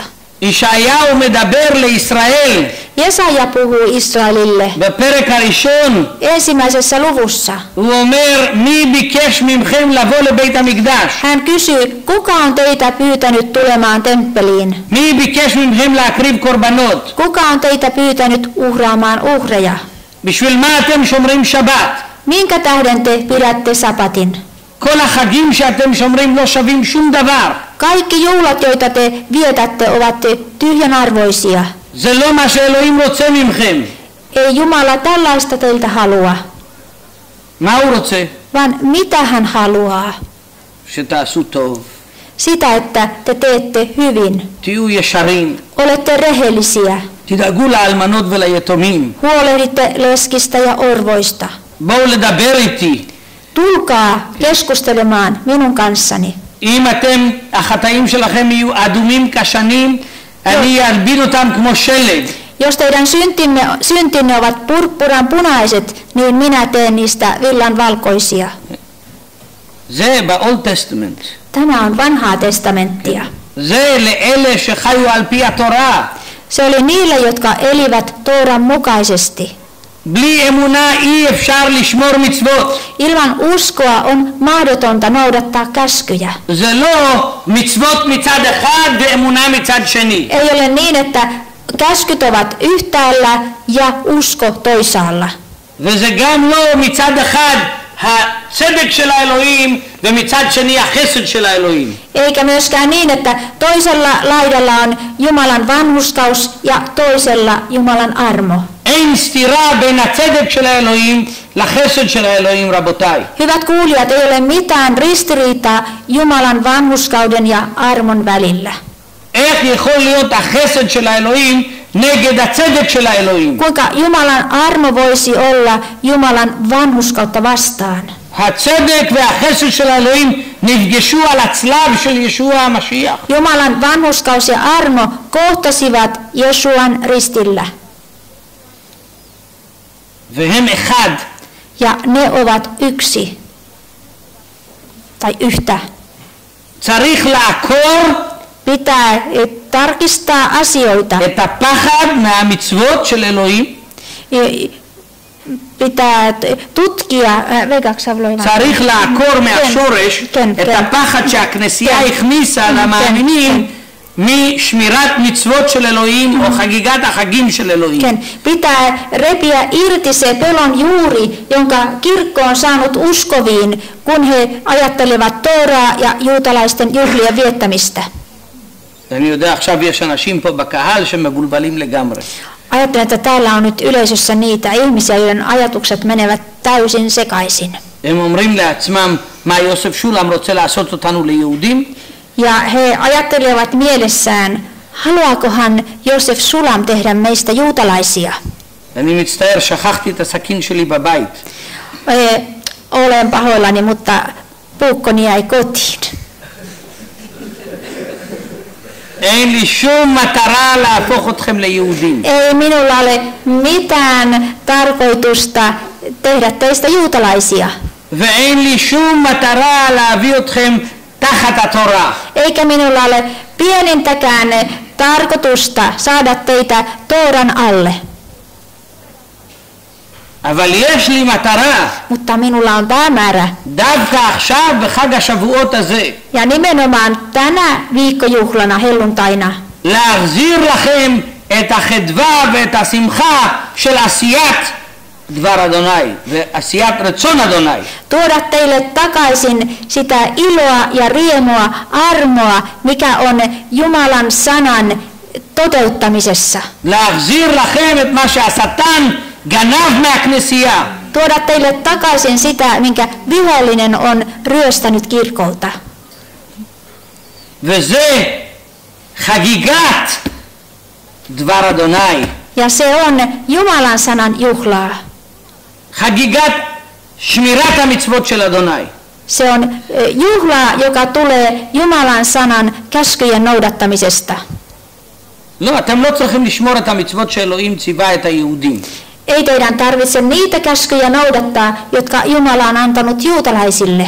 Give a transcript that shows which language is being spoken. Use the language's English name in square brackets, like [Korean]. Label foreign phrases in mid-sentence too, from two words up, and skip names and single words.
[Hebrew] ישעיהו מדבר לישראל. [Finnish] Jesaja puhui Israelille [Hebrew] בפרק הראשון. [Finnish] ensimmäisessä luvussa. [Hebrew] הוא אומר, מי ביקש מכם לבוא לבית המקדש? [Finnish] Hän kysyy, kuka on teitä pyytänyt tulemaan temppeliin? [Hebrew] מי ביקש מכם להקריב קורבנות? [Finnish] Kuka on teitä pyytänyt uhraamaan uhreja? [Hebrew] בשביל מה אתם שומרים שבת? [Finnish] Minkä tähden te pidätte sapatin? [Hebrew] כל החגים שאתם שומרים לא שווים שום דבר. [Finnish] Kaikki juhlat, joita te vietätte, ovat tyhjän arvoisia. [Hebrew] זה לא מה שאלוהים רוצה מכם. [Finnish] Ei Jumala tällaista teiltä halua, [Hebrew] מה הוא רוצה? [Finnish] vaan mitä hän haluaa? [Hebrew] שתעשו טוב. [Finnish] Sitä, että te teette hyvin. [Hebrew] תהיו ישרים. [Finnish] Olette rehellisiä. [Hebrew] תדאגו לאלמנות וליתומים. [Finnish] Huolehditte leskistä ja orvoista. [Hebrew] בואו לדבר איתי. [Finnish] Tulkaa keskustelemaan minun kanssani. [Hebrew] אם החטאים שלכם יהיו אדומים כשנים, אני אלבין אותם כמו שלג. [Finnish] Jos teidän syntinne ovat purppuran punaiset, niin minä teen niistä villan valkoisia. [Hebrew] זה ב- [English] Old Testament. [Finnish] Tämä on vanhaa testamenttia. [Hebrew] זה לאלה שחיו על פי התורה. [Finnish] Se oli niille, jotka elivät Tooran mukaisesti. [Hebrew] בלי אמונה אי אפשר לשמור מצוות. [Finnish] Ilman uskoa on mahdotonta noudattaa käskyjä. [Hebrew] זה לא מצוות מצד אחד ואמונה מצד שני. [Finnish] Ei ole niin, että käskyt ovat yhtäällä ja usko toisaalla. [Hebrew] וזה גם לא מצד אחד הצדק של האלוהים ומצד שני החסד של האלוהים. [Finnish] Eikä myöskään niin, että toisella laidalla on Jumalan vanhurskaus ja toisella Jumalan armo. [Hebrew] אין סתירה בין הצדק של האלוהים לחסד של האלוהים, רבותיי. [Finnish] Hyvät kuulijat, ei ole mitään ristiriitaa Jumalan vanhurskauden ja armon välillä. [Hebrew] איך יכול להיות החסד של האלוהים נגד הצדק של האלוהים? [Finnish] Kuinka Jumalan armo voisi olla Jumalan vanhurskautta vastaan? [Hebrew] הצדק והחסד של האלוהים נפגשו על הצלב של ישוע המשיח. [Finnish] Jumalan vanhurskaus ja armo kohtasivat Jesuan ristillä. [Hebrew] והם אחד. [Finnish] Ja ne ovat yksi. Tai yhtä. [Hebrew] צריך לעקור [Finnish] Pitää tarkistaa asioita. [Hebrew] את הפחד מהמצוות של אלוהים. [Finnish] Pitää tutkia, [Hebrew] צריך לעקור מהשורש את הפחד שהכנסייה הכניסה למאמינים משמירת מצוות של אלוהים או חגיגת החגים של אלוהים. [Finnish] Pitää repiä irti se pelon juuri, jonka kirkko on saanut uskoviin, kun he ajattelevat Tooraa ja juutalaisten juhlien viettämistä. [Hebrew] אני יודע, עכשיו יש אנשים פה בקהל שמבולבלים לגמרי. [Finnish] Ajattelen, että täällä on nyt yleisössä niitä ihmisiä, joiden ajatukset menevät täysin sekaisin. [Hebrew] הם אומרים לעצמם, מה יוסף שולם רוצה לעשות אותנו ליהודים? [Finnish] Ja he ajattelevat mielessään, haluaakohan Josef Sulam tehdä meistä juutalaisia? [Hebrew] אני מצטער, שכחתי את הסכין שלי בבית. [Finnish] Olen pahoillani, mutta puukkoni jäi kotiin. [Hebrew] אין לי שום מטרה להפוך אתכם ליהודים. [Finnish] Ei minulla ole mitään tarkoitusta tehdä teistä juutalaisia. [Hebrew] ואין לי שום מטרה להביא אתכם תחת התורה. [Finnish] Eikä minulla ole pienintäkään tarkoitusta saada teitä Tooran alle. [Hebrew] אבל יש לי מטרה. [Finnish] Mutta minulla on päämäärä. [Hebrew] דווקא עכשיו בחג השבועות הזה. [Finnish] Ja nimenomaan tänä viikkojuhlana helluntaina. [Hebrew] להחזיר לכם את החדווה ואת השמחה של עשיית דבר אדוני ועשיית רצון אדוני. [Finnish] Tuoda teille takaisin sitä iloa ja riemua, armoa, mikä on Jumalan sanan toteuttamisessa. [Hebrew] להחזיר לכם את מה שהשטן גנב מהכנסייה. [Finnish] Tuoda teille takaisin sitä, minkä vihollinen on ryöstänyt kirkolta. [Hebrew] וזה חגיגת דבר אדוני. [Finnish] Ja se on Jumalan sanan juhlaa. [Hebrew] חגיגת שמירת המצוות של אדוני. [Finnish] Se on juhlaa, joka tulee Jumalan sanan käskyjen noudattamisesta. [Hebrew] לא, אתם לא צריכים לשמור את המצוות שאלוהים ציווה את היהודים. [Finnish] Ei teidän tarvitse niitä käskyjä noudattaa, jotka Jumala on antanut juutalaisille.